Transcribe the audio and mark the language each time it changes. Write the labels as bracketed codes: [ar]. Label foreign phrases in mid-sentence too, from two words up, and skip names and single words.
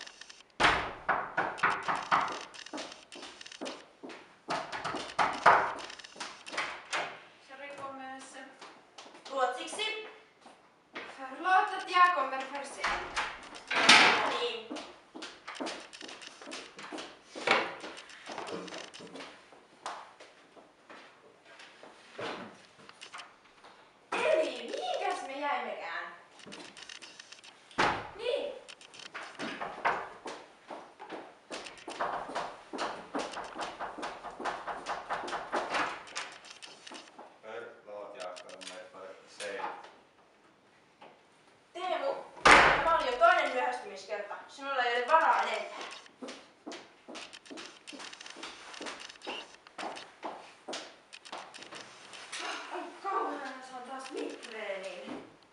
[fi] Ruotsiksi. [sv] Förlåt att jag kommer för sent. [fi] Niin. Eli mihinkäs me jäimmekään? Niin. [sv] Förlåt, jag kommer för sent. [fi] Teemu, tämä oli jo toinen myöhästymiskerta. Sinulla ei ole varaa enempää. Ai kauheana, se on taas migreeniin.